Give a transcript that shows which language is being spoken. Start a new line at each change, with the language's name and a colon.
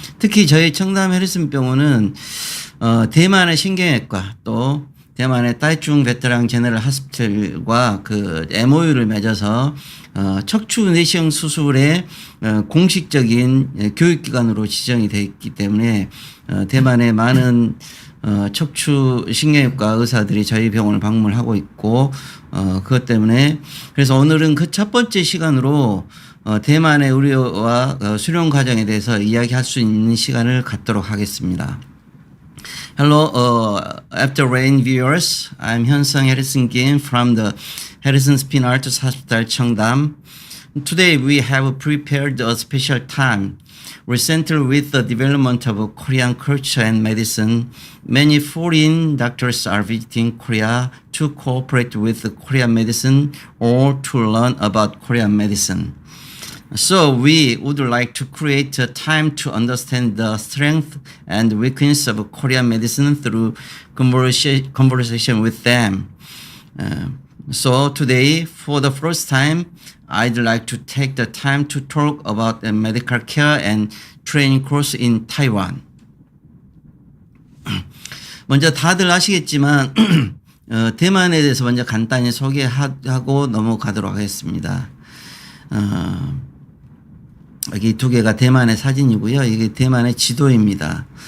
Korean: 특히 저희 청담 해리슨 병원은 대만의 신경외과 또 대만의 따이중 베테랑 제너럴 하스피털과 MOU를 맺어서 척추 내시경 수술의 공식적인 교육기관으로 지정이 되어 있기 때문에 대만의 많은 척추 신경외과 의사들이 저희 병원을 방문하고 있고 그것 때문에 그래서 오늘은 그 첫 번째 시간으로 대만의 의료와 수련 과정에 대해서 이야기할 수 있는 시간을 갖도록 하겠습니다.
English: Hello, after rain viewers. I'm Hyun-Sung Harrison Kim from the Harrison Spine Arthros Hospital, Cheongdam. Today we have prepared a special time. Recently, with the development of Korean culture and medicine, many foreign doctors are visiting Korea to cooperate with Korean medicine or to learn about Korean medicine. So we would like to create a time to understand the strength and weakness of Korean medicine through conversation with them. So today, for the first time, I'd like to take the time to talk about the medical care and training course in Taiwan.
Korean: 먼저 다들 아시겠지만 대만에 대해서 먼저 간단히 소개하고 넘어가도록 하겠습니다. 여기 두 개가 대만의 사진이고요. 이게 대만의 지도입니다.